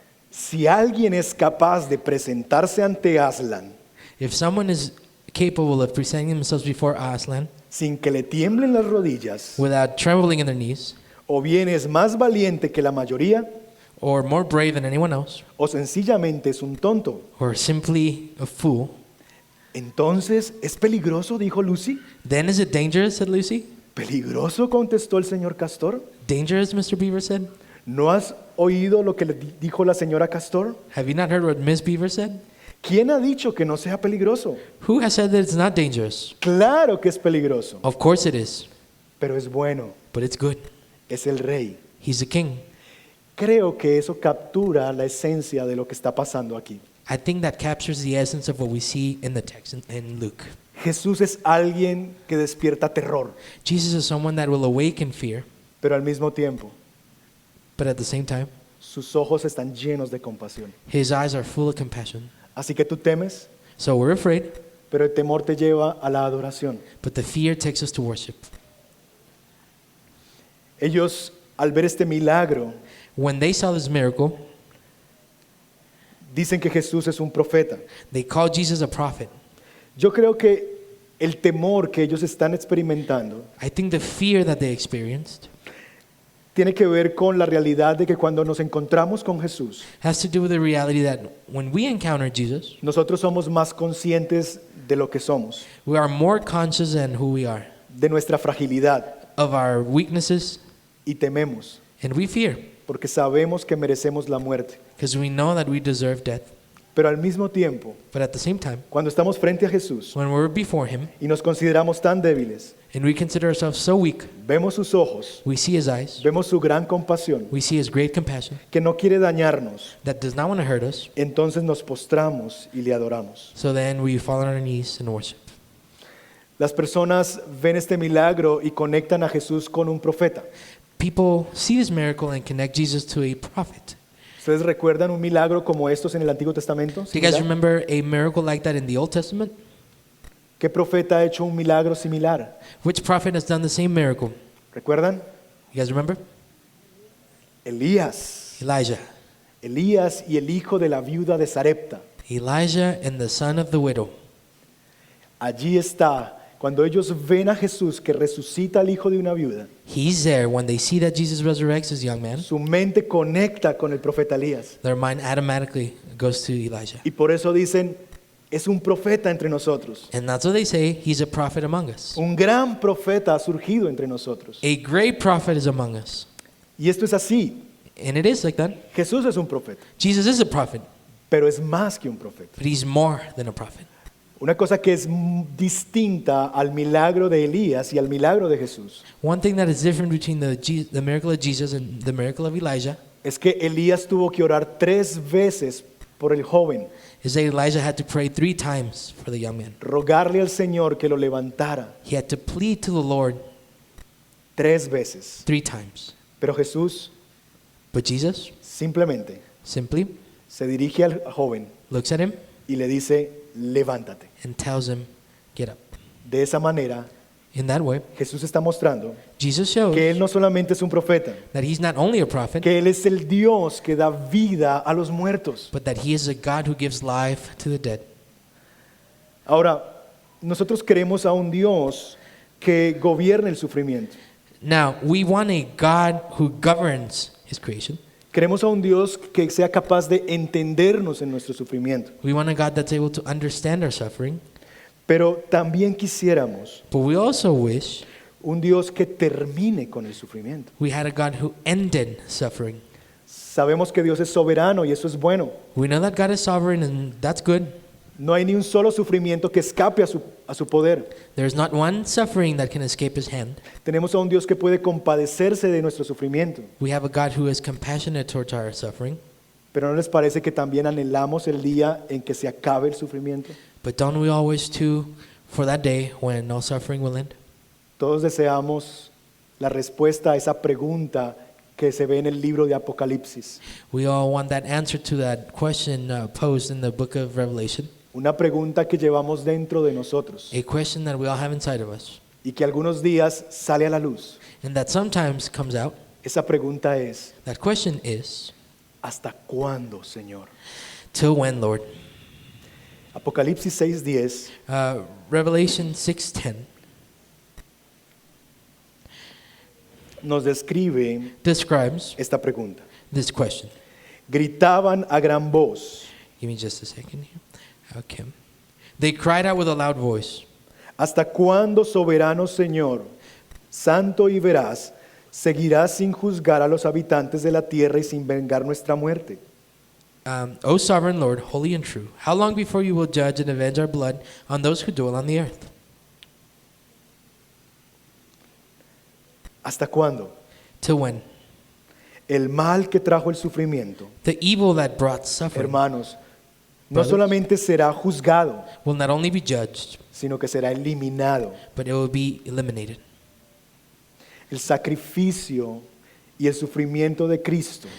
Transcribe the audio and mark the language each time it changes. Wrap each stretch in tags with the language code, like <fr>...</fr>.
<es>Si alguien es capaz de presentarse ante Aslan</es> <en>If someone is capable of presenting themselves before Aslan</en> <es>sin que le tiemblen las rodillas,</es> <en>without trembling in their knees,</en> <es>o bien es más valiente que la mayoría,</es> <en>or more brave than anyone else,</en> <es>o sencillamente es un tonto,</es> <en>or simply a fool,</en> <es>entonces es peligroso, dijo Lucy.</es> <en>then is it dangerous, said Lucy?</en> <es>¿Peligroso?, contestó el señor Castor.</es> <en>Dangerous, Mr. Beaver said?</en> <es>¿No has oído lo que le dijo la señora Castor?</es> <en>Have you not heard what Miss Beaver said?</en> <es>¿Quién ha dicho que no sea peligroso?</es> <en>Who has said that it's not dangerous?</en> <es>Claro que es peligroso,</es> <en>Of course it is,</en> <es>pero es bueno,</es> <en>but it's good.</en> <es>es el rey.</es> <en>He's the king.</en> <es>Creo que eso captura la esencia de lo que está pasando aquí.</es> <en>I think that captures the essence of what we see in the text in Luke.</en> <es>Jesús es alguien que despierta terror,</es> <en>Jesus is someone that will awaken fear,</en> <es>pero al mismo tiempo</es> <en>but at the same time,</en> <es>sus ojos están llenos de compasión.</es> <en>his eyes are full of compassion.</en> <es>Así que tú temes,</es> <en>So we're afraid,</en> <es>pero el temor te lleva a la adoración.</es> <en>but the fear takes us to worship.</en> <es>Ellos, al ver este milagro,</es> <en>When they saw this miracle,</en> <es>dicen que Jesús es un profeta.</es> <en>they called Jesus a prophet.</en> <es>Yo creo que el temor que ellos están experimentando</es> <en>I think the fear that they experienced</en> <es>tiene que ver con la realidad de que cuando nos encontramos con Jesús,</es> <en>has to do with the reality that when we encounter Jesus,</en> <es>nosotros somos más conscientes de lo que somos,</es> <en>we are more conscious than who we are,</en> <es>de nuestra fragilidad,</es> <en>of our weaknesses,</en> <es>y tememos,</es> <en>and we fear</en> <es>porque sabemos que merecemos la muerte.</es> <en>because we know that we deserve death.</en> <es>Pero al mismo tiempo,</es> <en>But at the same time,</en> <es>cuando estamos frente a Jesús</es> <en>when we're before him</en> <es>y nos consideramos tan débiles,</es> <en>and we consider ourselves so weak,</en> <es>vemos sus ojos,</es> <en>we see his eyes,</en> <es>vemos su gran compasión,</es> <en>we see his great compassion</en> <es>que no quiere dañarnos,</es> <en>that does not want to hurt us.</en> <es>entonces nos postramos y le adoramos.</es> <en>So then we fall on our knees and worship.</en> <es>Las personas ven este milagro y conectan a Jesús con un profeta.</es> <en>People see this miracle and connect Jesus to a prophet.</en> <es>¿Ustedes recuerdan un milagro como estos en el Antiguo Testamento?</es> <en>Do you guys</en> <es>¿Similar?</es> <en>remember a miracle like that in the Old Testament?</en> <es>¿Qué profeta ha hecho un milagro similar?</es> <en>Which prophet has done the same miracle?</en> <es>¿Recuerdan?</es> <en>You guys remember?</en> <es>Elías.</es> <en>Elijah.</en> <es>Elías y el hijo de la viuda de Sarepta.</es> <en>Elijah and the son of the widow.</en> <es>Allí está. Cuando ellos ven a Jesús que resucita al hijo de una viuda,</es> <en>He's there. When they see that Jesus resurrects this young man,</en> <es>su mente conecta con el profeta Elías.</es> <en>their mind automatically goes to Elijah.</en> <es>Y por eso dicen, es un profeta entre nosotros.</es> <en>And that's what they say. He's a prophet among us.</en> <es>Un gran profeta ha surgido entre nosotros.</es> <en>A great prophet is among us.</en> <es>Y esto es así.</es> <en>And it is like that.</en> <es>Jesús es un profeta,</es> <en>Jesus is a prophet,</en> <es>pero es más que un profeta.</es> <en>but he's more than a prophet.</en> <es>Una cosa que es distinta al milagro de Elías y al milagro de Jesús</es> <en>One thing that is different between the miracle of Jesus and the miracle of Elijah</en> <es>es que Elías tuvo que orar 3 veces por el joven,</es> <en>is that Elijah had to pray 3 times for the young man.</en> <es>rogarle al Señor que lo levantara</es> <en>He had to plead to the Lord</en> <es>3 veces.</es> <en>3 times.</en> <es>Pero Jesús</es> <en>But Jesus</en> <es>simplemente</es> <en>simply</en> <es>se dirige al joven</es> <en>looks at him</en> <es>y le dice, levántate.</es> <en>and tells him, get up.</en> <es>De esa manera,</es> <en>In that way,</en> <es>Jesús está mostrando</es> <en>Jesus shows</en> <es>que Él no solamente es un profeta,</es> <en>that he's not only a prophet,</en> <es>que Él es el Dios que da vida a los muertos.</es> <en>but that he is a God who gives life to the dead.</en> <es>Ahora, nosotros queremos a un Dios que gobierne el sufrimiento.</es> <en>Now, we want a God who governs his creation.</en> <es>Queremos a un Dios que sea capaz de entendernos en nuestro sufrimiento.</es> <en>We want a God that's able to understand our suffering.</en> <es>Pero también quisiéramos</es> <en>But we also wish</en> <es>un Dios que termine con el sufrimiento.</es> <en>we had a God who ended suffering.</en> <es>Sabemos que Dios es soberano y eso es bueno.</es> <en>We know that God is sovereign, and that's good.</en> <es>No hay ni un solo sufrimiento que escape a su poder.</es> <en>There's not one suffering that can escape his hand.</en> <es>Tenemos a un Dios que puede compadecerse de nuestro sufrimiento.</es> <en>We have a God who is compassionate towards our suffering.</en> <es>Pero ¿no les parece que también anhelamos el día en que se acabe el sufrimiento?</es> <en>But don't we all wish to for that day when all suffering will end?</en> <es>Todos deseamos la respuesta a esa pregunta que se ve en el libro de Apocalipsis.</es> <en>We all want that answer to that question posed in the book of Revelation,</en> <es>Una pregunta que llevamos dentro de nosotros</es> <en>a question that we all have inside of us,</en> <es>y que algunos días sale a la luz.</es> <en>and that sometimes comes out.</en> <es>Esa pregunta es,</es> <en>That question is,</en> <es>¿hasta cuándo, Señor?</es> <en>till when, Lord?</en> <es>Apocalipsis 6:10</es> <en>Revelation 6:10</en> <es>nos describe</es> <en>describes</en> <es>esta pregunta.</es> <en>this question.</en> <es>Gritaban a gran voz,</es> <en>Give me just a second here. Okay. They cried out with a loud voice,</en> <es>¿hasta cuándo, soberano Señor, santo y veraz, seguirás sin juzgar a los habitantes de la tierra y sin vengar nuestra muerte?</es> <en>O sovereign Lord, holy and true, how long before you will judge and avenge our blood on those who dwell on the earth?</en> <es>¿Hasta cuándo?</es> <en>Till when?</en> <es>El mal que trajo el sufrimiento,</es> <en>The evil that brought suffering</en> <es>hermanos, no</es> <en>Brothers.</en> <es>solamente será juzgado,</es> <en>will not only be judged,</en> <es>sino que será eliminado.</es> <en>but it will be eliminated.</en> <es>El sacrificio y el sufrimiento de Cristo</es>